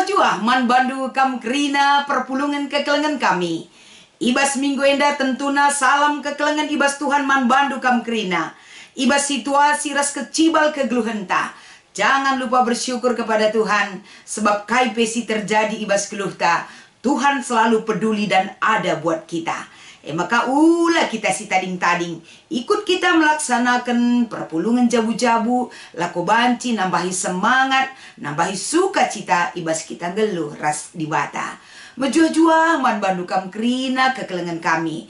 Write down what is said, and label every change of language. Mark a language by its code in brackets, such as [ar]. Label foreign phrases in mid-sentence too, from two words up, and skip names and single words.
[btx] jua man bandu kam kerina perpulungan kekelengan kami. Ibas minggu enda tentuna salam kekelengan ibas Tuhan man bandu kam kerina. Ibas situasi ras kecibal kegeluhenta. [id] Jangan lupa bersyukur kepada Tuhan. [btx] Sebab kai pesi terjadi ibas keluhta. [id] Tuhan selalu peduli dan ada buat kita. [btx] Maka ulah kita si tading-tading. [id] Ikut kita melaksanakan [btx] perpulungan jabu-jabu. Laku banci nambahi semangat. Nambahi sukacita ibas kita geluh ras di bata. Menjua-jua man bandu kam kerina kekelengan kami.